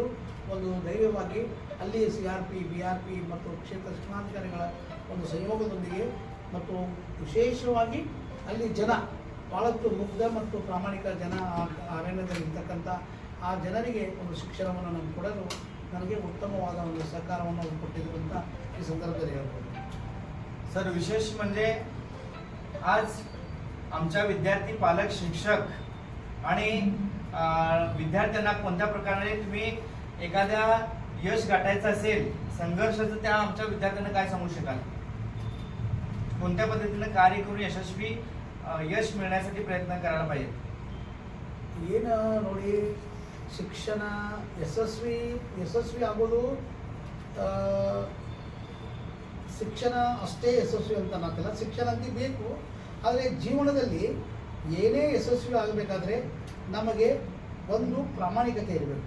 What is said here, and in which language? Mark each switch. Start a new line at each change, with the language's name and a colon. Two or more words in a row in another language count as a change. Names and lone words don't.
Kannada: ಒಂದು ಧೈರ್ಯವಾಗಿ ಅಲ್ಲಿ CRP, BRP ಮತ್ತು ಕ್ಷೇತ್ರ ಶಿಕ್ಷಣಾಧಿಕಾರಿಗಳ ಒಂದು ಸಂಯೋಗದೊಂದಿಗೆ ಮತ್ತು ವಿಶೇಷವಾಗಿ ಅಲ್ಲಿ ಜನ ಭಾಳಷ್ಟು ಮುಗ್ಧ ಮತ್ತು ಪ್ರಾಮಾಣಿಕ ಜನ ಅರಣ್ಯದಲ್ಲಿ ಇರ್ತಕ್ಕಂಥ ಆ ಜನರಿಗೆ ಒಂದು ಶಿಕ್ಷಣವನ್ನು ನಾನು ಕೊಡಲು ನನಗೆ उत्तमवाद ಒಂದು ಸಹಕಾರವನ್ನು ಕೊಟ್ಟಿದ್ರು ಅಂತ ಈ ಸಂದರ್ಭದಲ್ಲಿ ಹೇಳ್ಬೋದು.
Marathi: सर विशेष म्हणजे आज आमच्या विद्यार्थी, पालक, शिक्षक आणि विद्यार्थ्यांना कोणत्या प्रकारे तुम्ही एखाद्या यश गाठायचं असेल संघर्षाचं, त्या आमच्या विद्यार्थ्यांना काय सांगू शकाल? कोणत्या पद्धतीने कार्य करून यशस्वी यश मिळण्यासाठी प्रयत्न करायला पाहिजे?
Kannada: ಏನು ನೋಡಿ, ಶಿಕ್ಷಣ ಯಶಸ್ವಿ ಆಗೋದು ಶಿಕ್ಷಣ ಅಷ್ಟೇ ಯಶಸ್ವಿ ಅಂತ ಅನ್ನೋಕ್ಕಿಲ್ಲ. ಶಿಕ್ಷಣ ಅಂತ ಬೇಕು, ಆದರೆ ಜೀವನದಲ್ಲಿ ಏನೇ ಯಶಸ್ವಿ ಆಗಬೇಕಾದ್ರೆ ನಮಗೆ ಒಂದು ಪ್ರಾಮಾಣಿಕತೆ ಇರಬೇಕು.